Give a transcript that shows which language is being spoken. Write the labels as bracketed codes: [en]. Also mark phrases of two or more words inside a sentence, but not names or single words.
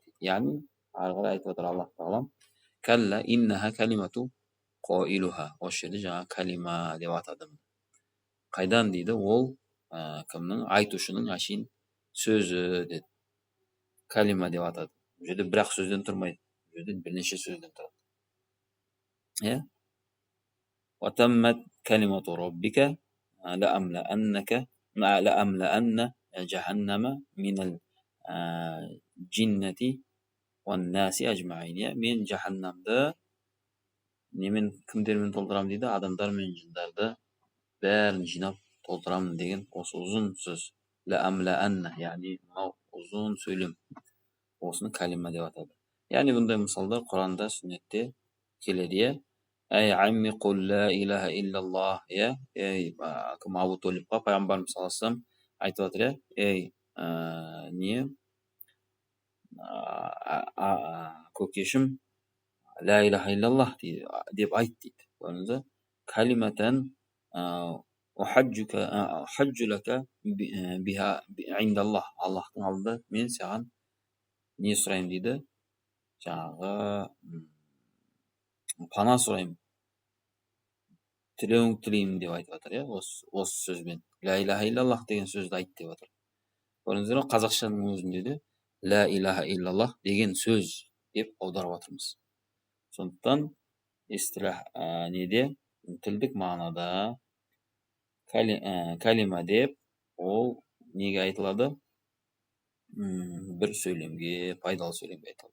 [kk] Яғни ары қарай айтып отыр Аллах тағала, [ar] كلا إنها كلمة قائلها. [kk] Осы жерде жаңа кәлима деп атады. Қайдан дейді? Ол кімнің? Айтушының әшейін сөзі деді. Кәлима деп атады. Бұл жерде бір-ақ сөзден тұрмайды. Бұл жерде бірнеше сөзден тұрады. Иә? [ar] وتمت كلمة ربك لأملأن جهنم من الجنة والناس أجمعين. [kk] Мен жаһаннамды немен кімдермен толтырамын дейді? Адамдар мен жындарды бәрін жинап толтырамын деген осы ұзын сөз. La'amla'anna, ya'ni mынау uzun сөйлем. Осыны калима деп атады. Яғни бұндай мысалдар Құранда, сүннетте келеді, иә. [ar] يا عم قل لا إله إلا الله, [kk] иә. Кім Абу Толибқа пайғамбарымыз [ar] صلى الله عليه وسلم [kk] айтып жатыр, иә. Не көкешім [ar] لا إله إلا الله [kk] деп айт дейді. Көрдіңіз бе? [ar] كلمة أحاج لك بها عند الله. [kk] Аллахтың алдында мен саған не сұраймын дейді, жаңағы пана сұраймын, тілеуіңді тілеймін деп айтып жатыр, иә, осы сөзбен. [ar] لا إله إلا الله [kk] деген сөзді айт деп жатыр. Көрдіңіздер ме, қазақшаның өзінде де [ar] لا إله إلا الله [kk] деген сөз деп аударып жатырмыз. Сондықтан истилах неде, тілдік мағынада калима деп ол неге айтылады? Бір сөйлемге, пайдалы сөйлемге айтылады.